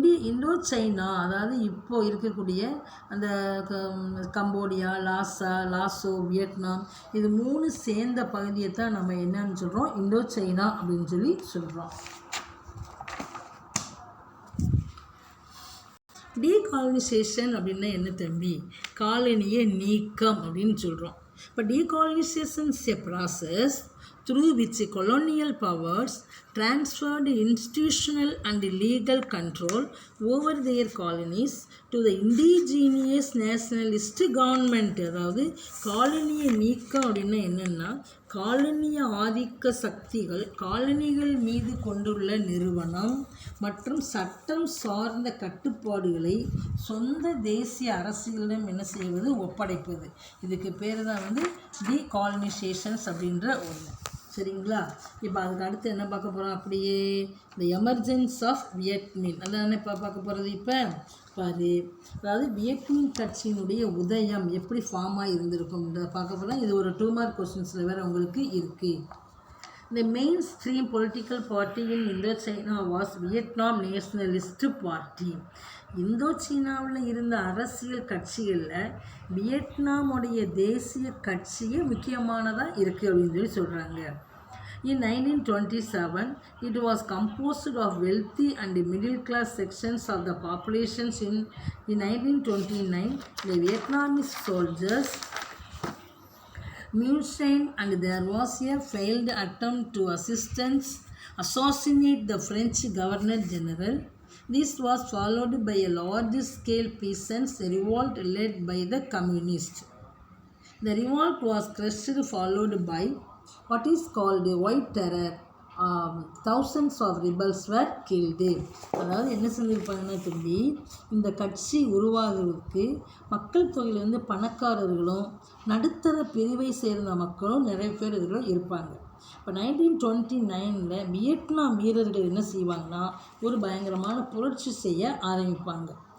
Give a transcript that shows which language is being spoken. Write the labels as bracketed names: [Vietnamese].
[Tamil] Indo China, அதாவது இப்போது இருக்கக்கூடிய அந்த கம்போடியா, லாசோ, வியட்நாம், இது 3 சேர்ந்த பகுதியை தான் நம்ம என்னன்னு சொல்கிறோம், இண்டோ சைனா அப்படின்னு சொல்லி சொல்கிறோம். டீகாலனைசேஷன் அப்படின்னா என்ன தம்பி, காலனியை நீக்கம் அப்படின்னு சொல்கிறோம். [English] இப்போ decolonisation is a process through which colonial powers transferred institutional and legal control over their colonies to the indigenous nationalist government. [Tamil] அதாவது காலனியை நீக்கம் அப்படின்னா என்னென்னா, காலனிய ஆதிக்க சக்திகள் காலனிகள் மீது கொண்டுள்ள நிறுவனம் மற்றும் சட்டம் சார்ந்த கட்டுப்பாடுகளை சொந்த தேசிய அரசுகளிடம் என்ன செய்வது, ஒப்படைப்பது. இதுக்கு பேர் தான் வந்து டீகாலனைசேஷன்ஸ் அப்படின்ற ஒன்று. சரிங்களா, இப்போ அதுக்கு அடுத்து என்ன பார்க்க போகிறோம், அப்படியே இந்த [English] emergence of Viet Minh [Tamil] அதான் இப்போ பார்க்க போகிறது. இப்போ பாரு, அதாவது வியட்மின் கட்சியினுடைய உதயம் எப்படி ஃபார்ம் ஆகி இருந்திருக்கும்ன்றத பார்க்க போகிறோம். இது ஒரு 2 மார்க் கொஸ்டின்ஸில் வேறு உங்களுக்கு இருக்குது. [English] The mainstream political party in Indochina was Vietnam Nationalist Party. [Tamil] இந்தோசீனாவில் இருந்த அரசியல் கட்சிகளில் வியட்நாமுடைய தேசிய கட்சியே முக்கியமானதாக இருக்குது அப்படின்னு சொல்லி சொல்கிறாங்க. [English] In 1927, it was composed of wealthy and middle-class sections of the populations. In 1929, the Vietnamese soldiers Munstein, and there was a failed attempt to assassinate the French Governor-General. This was followed by a large-scale peasants' revolt led by the communists. The revolt was crushed, followed by what is called a White Terror. Thousands of rebels were killed. [Tamil] அதாவது என்ன செஞ்சுருப்பாங்கன்னா தம்பி, இந்த கட்சி உருவாகிறதுக்கு மக்கள் தொகையில் வந்து பணக்காரர்களும் நடுத்தர பிரிவை சேர்ந்த மக்களும் நிறைய பேர் இதில் இருப்பாங்க. இப்போ 1929 வியட்நாம் வீரர்கள் என்ன செய்வாங்கன்னா ஒரு பயங்கரமான புரட்சி செய்ய ஆரம்பிப்பாங்க.